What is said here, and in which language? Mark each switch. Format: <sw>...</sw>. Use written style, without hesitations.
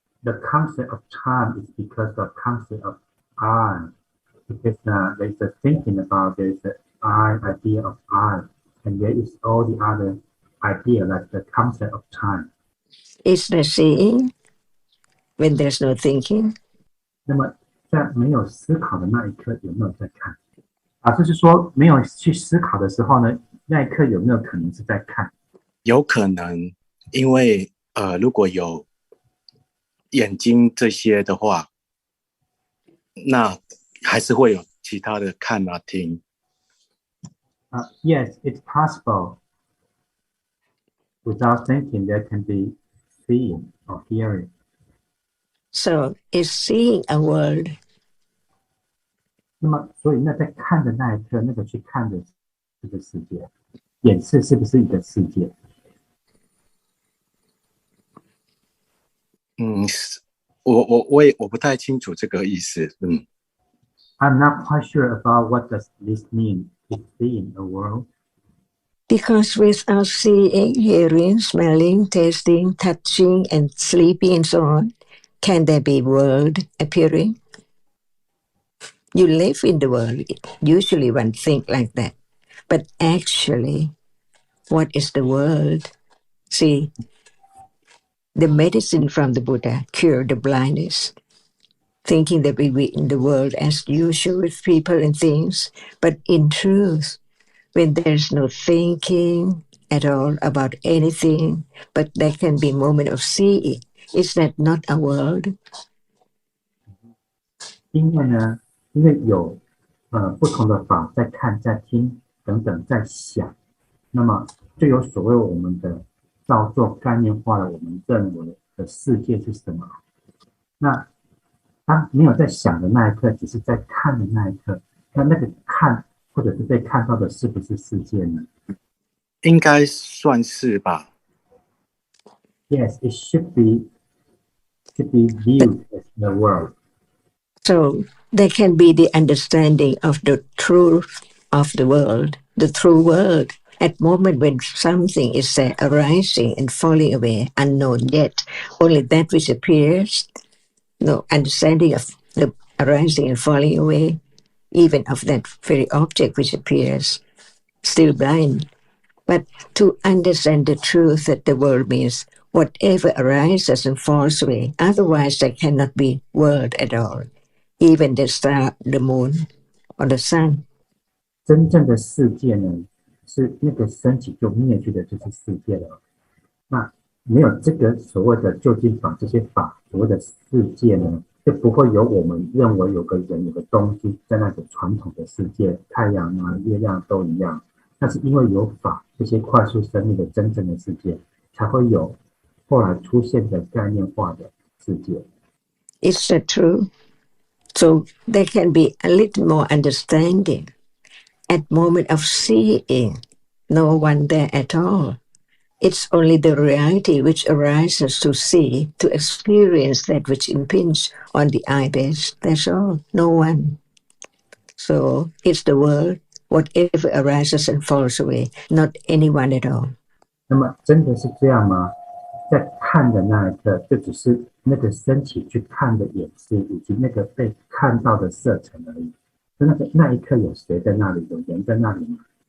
<en>The concept of time is because of concept of I. Because there's a thinking about there's an I idea of I, and there is all the other idea like the concept of time. Is there seeing when there's no thinking?</en> <zh>那么在没有思考的那一刻，有没有在看？就是说没有去思考的时候呢，那一刻有没有可能是在看？有可能，因为如果有眼睛这些的话，那还是会有其他的看啊听。</zh> <en>Yes, it's possible. Without thinking, there can be seeing or hearing. So is seeing a world?</en> <zh>那么，所以那在看的那一刻，那个去看的这个世界，眼视是不是一个世界？我不太清楚这个意思。</zh> <en>I'm not quite sure about what does this mean. Is seeing a world? Because without seeing, hearing, smelling, tasting, touching, and sleeping, and so on, can there be world appearing? You live in the world. Usually one think like that. but actually, what is the world? See, the medicine from the Buddha cured the blindness, thinking that we were in the world as usual with people and things, but in truth, when there's no thinking at all about anything, but there can be a moment of seeing, is that not a world?</en> <zh>因为呢，因为有不同的法在看、在听等等，在想，那么就有所谓我们的造作概念化了我们认为的世界是什么。那当没有在想的那一刻，只是在看的那一刻，那个看或者是被看到的是不是世界呢？应该算是吧。</zh> <en>Yes, it should be viewed as the world. So there can be the understanding of the truth of the world, the true world, at moment when something is arising and falling away, unknown yet, only that which appears, no understanding of the arising and falling away, even of that very object which appears, still blind. But to understand the truth that the world means whatever arises and falls away, otherwise there cannot be world at all, even the star, the moon, or the sun.</en> <zh>真正的世界呢，是那个升起就灭去的，就是世界了。那没有这个所谓的究竟法，这些法所谓的世界呢，就不会有我们认为有个人有个东西在那个传统的世界，太阳啊、月亮都一样。那是因为有法，这些快速生命的真正的世界，才会有后来出现的概念化的世界。</zh> <en>Is that true? So there can be a little more understanding. At moment of seeing, no one there at all. It's only the reality which arises to see, to experience that which impinges on the eye base. That's all. No one. So it's the world, whatever arises and falls away, not anyone at all.</en> <zh>那么真的是这样吗？在看的那一刻，就只是那个升起去看的眼视，以及那个被看到的色尘而已。那一刻有谁在那里？有人在那里吗？</zh>